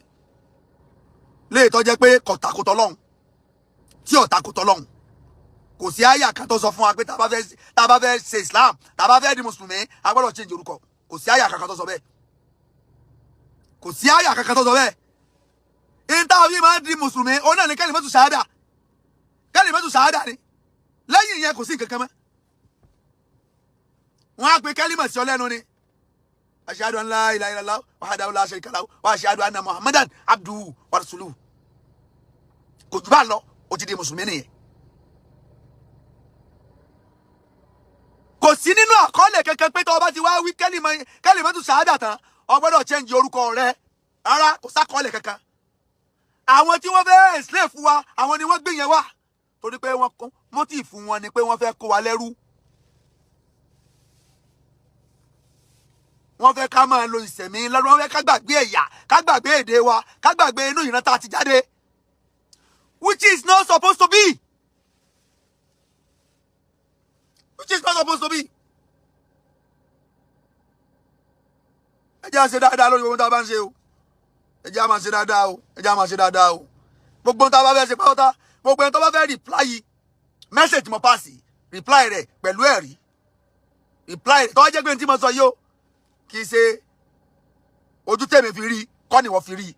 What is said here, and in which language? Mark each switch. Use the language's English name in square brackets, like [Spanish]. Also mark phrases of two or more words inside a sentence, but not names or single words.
[Yoruba] Léè tó jẹ́ pé kò takò t'Ọlọ́hun, tí ò takò t'Ọlọ́hun. Kò sí àyà kan tó sọ fún wa pé tá bá fẹ́ ṣe Islam, tá bá fẹ́ di mùsùlùmí, a gbọ́dọ̀ change orúkọ. Kò sí àyà kankan tó sọ bẹ́ẹ̀. Kò sí àyà kankan tó sọ bẹ́ẹ̀. Ìta bí máa di mùsùlùmí, ó náà ní [Arabic] كلمة الشهادة. كلمة الشهادة [Yoruba] ni. Lẹ́yìn yẹn kò sí nǹkan kan mọ́. Wọ́n á pe kálímà sí ọ lẹ́nu ni. [Arabic] أشهد أن لا إله إلا الله وحده لا شريك له وأشهد أن محمدا عبده ورسوله. [Yoruba] Kò jù bá lọ, ó ti di mùsùlùmí nìyẹn. Kò sí nínú àkọọ́lẹ̀ kankan pé tó o bá ti wá wí [Arabic] كلمة الشهادة [Yoruba] tán, o gbọ́dọ̀ change orúkọ rẹ. Rárá, kò sákọọ́lẹ̀ kankan. Àwọn tí wọ́n fẹ́ enslave fún wa, àwọn ni wọ́n gbé yẹn wá. Torí pé motive fún wọn ni pé wọ́n fẹ́ kó wa lẹ́rú. Wọ́n fẹ́ ká máa lo ìṣẹ̀mí lọ́dún, wọ́n fẹ́ ká gbàgbé ẹ̀yà, ká gbàgbé èdè wa, ká gbàgbé inú ìran tá a ti jáde. [English] Which is not supposed to be. Which is not supposed to be. [Yoruba] Ẹ jẹ́ á ṣe dáadáa lórí ohun tá a bá ń ṣe o. Ẹ jẹ́ á máa ṣe dáadáa o. Ẹ jẹ́ á máa ṣe dáadáa o. Gbogbo ohun tá a bá fẹ́ ṣe pátápátá, gbogbo ẹni tó bá fẹ́ [English] reply message [Yoruba] mo pass, reply rẹ̀ pẹ̀lú ẹ̀rí. Reply rẹ̀ tó wá jẹ́ pé ní tí mo sọ yìí o, kì í ṣe ojú tèmi fi rí, kọ́ ni wọ́n fi rí.